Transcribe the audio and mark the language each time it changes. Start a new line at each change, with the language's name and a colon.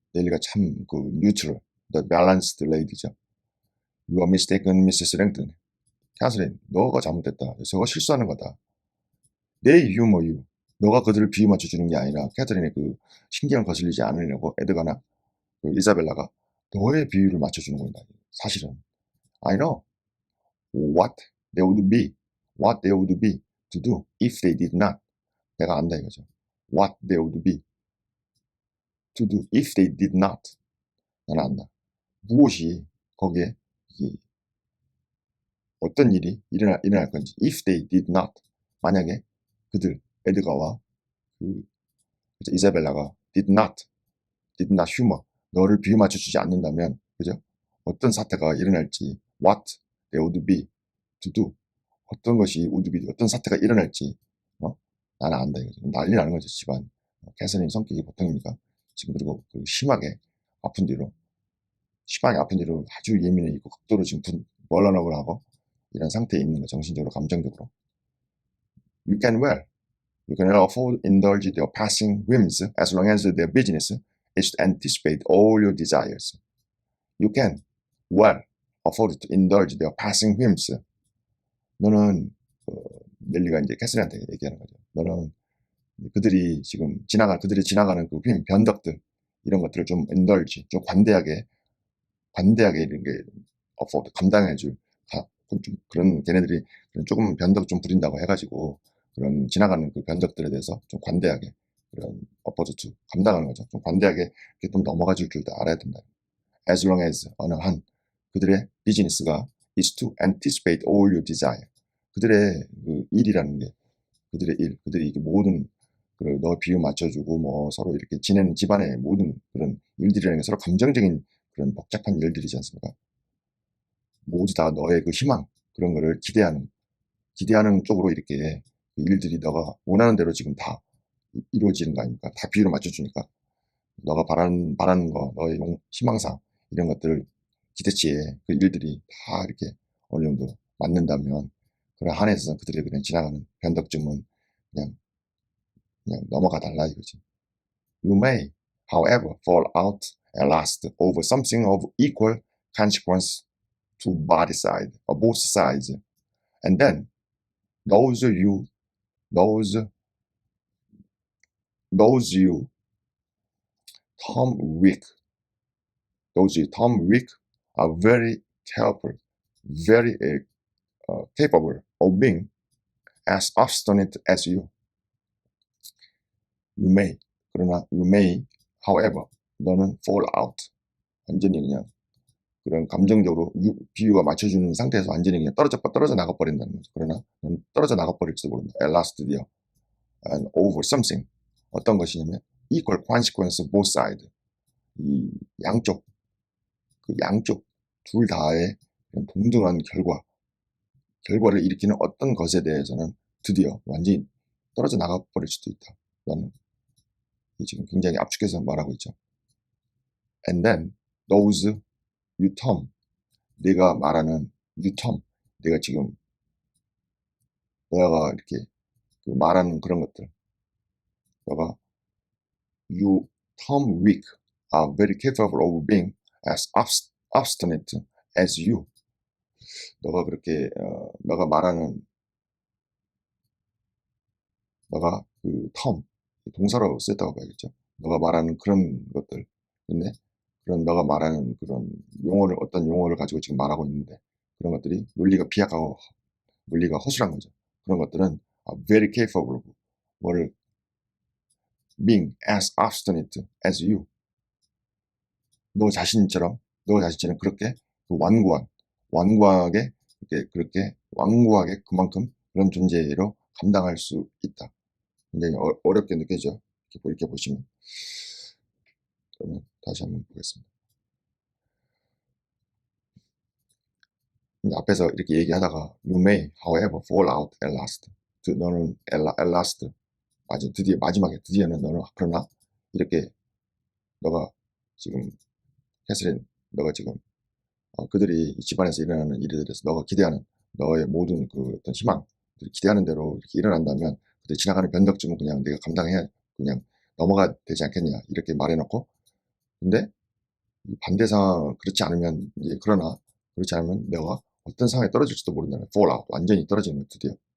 Korean: 넬리가 참 그
English: neutral, the balanced lady죠. You are mistaken, Mrs. Langton.
Korean: 캐서린, 너가 잘못됐다. 저거 실수하는 거다. 내 유머 유. 너가 그들을 비유 맞춰주는 게 아니라 캐서린의 그 신경 거슬리지 않으려고 에드가나 그 이사벨라가 너의 비유를 맞춰주는 거다. 사실은
English: I know what they would be to do if they did not.
Korean: 내가 안다 이거죠.
English: What they would be to do if they did not.
Korean: 나는 안다. 무엇이 거기에 어떤 일이 일어날 건지.
English: If they did not.
Korean: 만약에 그들 에드가와 그 이사벨라가
English: did not humor
Korean: 너를 비유 맞춰주지 않는다면 그죠? 어떤 사태가 일어날지
English: what they would be to do
Korean: 어떤 것이 would be 어떤 사태가 일어날지 나는 안다 이거죠. 난리 나는 거죠. 집안 캐서린 성격이 보통입니까? 지금 그리고 그 심하게 아픈 뒤로 아주 예민해 있고 극도로 지금 멀어너을 하고 이런 상태에 있는 거 정신적으로 감정적으로
English: you can afford indulge their passing whims as long as their business is to anticipate all your desires. You can well afford to indulge their passing whims.
Korean: 너는 넬리가 이제 캐서린한테 얘기하는 거죠. 너는 그들이 지나가는 그 whim, 변덕들 이런 것들을 좀 indulge, 좀 관대하게 이런 게 afford 감당해줄 좀 그런 걔네들이 조금 변덕 좀 부린다고 해가지고 그런 지나가는 그 변덕들에 대해서 좀 관대하게 그런 어퍼드 감당하는 거죠. 좀 관대하게 이렇게 좀 넘어가 줄 줄도 알아야 된다.
English: As long as
Korean: 어느 한 그들의 비즈니스가
English: is to anticipate all your desire.
Korean: 그들의 그 일이라는 게 그들이 이게 모든 너 비유 맞춰주고 뭐 서로 이렇게 지내는 집안의 모든 그런 일들이라는 게 서로 감정적인 그런 복잡한 일들이지 않습니까? 모두 다 너의 그 희망 그런 거를 기대하는 기대하는 쪽으로 이렇게 일들이 너가 원하는 대로 지금 다 이루어지는 거 아닙니까? 다 비율을 맞춰주니까. 너가 바라는 거, 너의 희망사, 이런 것들을 기대치에 그 일들이 다 이렇게 어느 정도 맞는다면, 그런 한해서 그들이 그냥 지나가는 변덕쯤은 그냥, 그냥 넘어가 달라 이거지.
English: You may, however, fall out at last over something of equal consequence to both sides. And then, those you, those, those you term weak, those you term weak are very careful, very capable of being as obstinate as you.
Korean: You may, 그러나
English: you may, however,
Korean: 너는 fall out, 완전히 그냥 그런 감정적으로 비유가 맞춰주는 상태에서 완전히 그냥 떨어져 나가버린다는 거죠. 그러나 너는 떨어져 나가버릴지도 모른다.
English: At last, 드디어. And over something.
Korean: 어떤 것이냐면
English: equal consequence both sides.
Korean: 이 양쪽, 그 양쪽 둘 다의 동등한 결과를 일으키는 어떤 것에 대해서는 드디어 완전히 떨어져 나가버릴 수도 있다. 라는, 지금 굉장히 압축해서 말하고 있죠.
English: And then those you term, 내가 말하는 you term,
Korean: 내가 지금 너가 이렇게 그 말하는 그런 것들,
English: 너가 you term weak are very capable of being as obstinate as you.
Korean: 너가 그렇게 너가 말하는, 너가 그 term, 동사로 썼다고 봐야겠죠. 너가 말하는 그런 것들. 근데 그런 너가 말하는 그런 용어를, 어떤 용어를 가지고 지금 말하고 있는데 그런 것들이 논리가 비약하고 논리가 허술한 거죠. 그런 것들은
English: very capable of 뭐를 being as obstinate as you.
Korean: 너 자신처럼 그렇게 그 완고하게 그렇게 완고하게 그만큼 그런 존재로 감당할 수 있다. 굉장히 어렵게 느껴져. 이렇게 보시면. 그러면 다시 한번 보겠습니다. 앞에서 이렇게 얘기하다가
English: you may, however, fall out at last.
Korean: 너는 at last, 드디어 마지막에 드디어는 너는 그러나 이렇게 너가 지금 캐서린, 너가 지금 그들이 집안에서 일어나는 일에 대해서 너가 기대하는 너의 모든 그 어떤 희망, 기대하는 대로 이렇게 일어난다면 그들 지나가는 변덕쯤은 그냥 내가 감당해야 그냥 넘어가 되지 않겠냐 이렇게 말해놓고, 근데 반대 상황 그렇지 않으면 이제 그렇지 않으면 내가 어떤 상황에 떨어질지도 모른다는 fall out, 완전히 떨어지는 거 드디어.